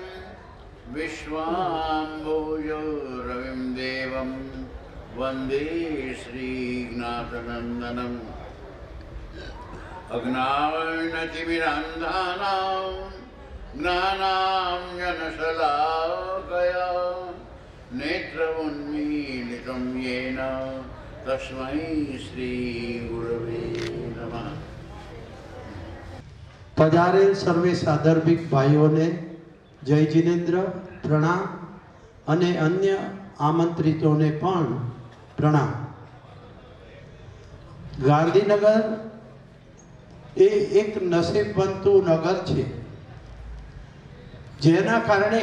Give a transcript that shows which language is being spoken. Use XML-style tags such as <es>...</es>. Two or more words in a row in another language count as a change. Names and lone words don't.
<sa>विश्वाम्भोजो रविं देवं वंदे श्रीनाथनंदनम् अज्ञानतिमिरान्धानां ज्ञानाञ्जनशलाकया नेत्रमुन्मीलितं येन तस्मै श्रीगुरवे नमः।</sa> <gu>પધારેલ સર્વે સાદર્ભિક ભાઈઓને જય જિનેન્દ્ર પ્રણામ અને અન્ય આમંત્રિતોને પણ પ્રણામ। ગાંધીનગર એ એક નસીબવંતુ નગર છે જેના કારણે</gu>